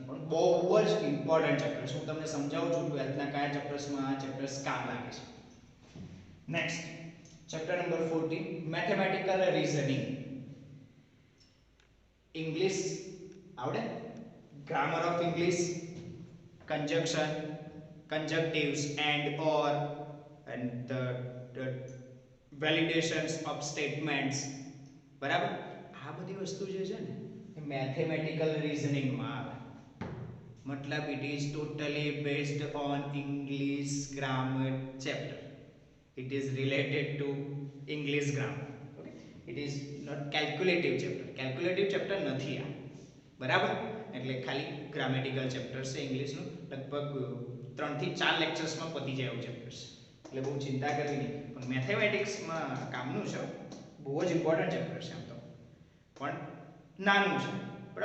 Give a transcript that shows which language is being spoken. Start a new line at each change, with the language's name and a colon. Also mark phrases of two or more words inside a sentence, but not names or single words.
Gujarati: પણ બહુ જ
English: important chapter
Gujarati: છે. હું તમને સમજાવું છું 12th ના કયા ચેપ્ટર્સમાં આ ચેપ્ટર્સ કામ લાગે છે. નેક્સ્ટ, ચેપ્ટર નંબર 14,
English: mathematical reasoning.
Gujarati: ઇંગ્લિશ આવડે?
English: grammar of English, conjunction, conjunctives and or and the validations of statements,
Gujarati: બરાબર. આ બધી વસ્તુ જે છે ને એ
English: mathematical reasoning
Gujarati: માં આવે.
English: મતલબ it is totally based on English grammar chapter. It is related to English grammar. Okay, it is not calculative chapter. Calculative chapter
Gujarati: નથી આ, બરાબર. એટલે ખાલી
English: grammatical chapter
Gujarati: છે ઇંગ્લિશનું. લગભગ 3 થી 4 લેક્ચર્સમાં પતી જાય એવું ચેપ્ટર છે, એટલે બહુ ચિંતા કરવી નહીં. પણ મેથેમેટિક્સમાં કામનું છે, બહુ જ
English: important chapter
Gujarati: છે. આમ તો પણ નાનું છે, બરાબર.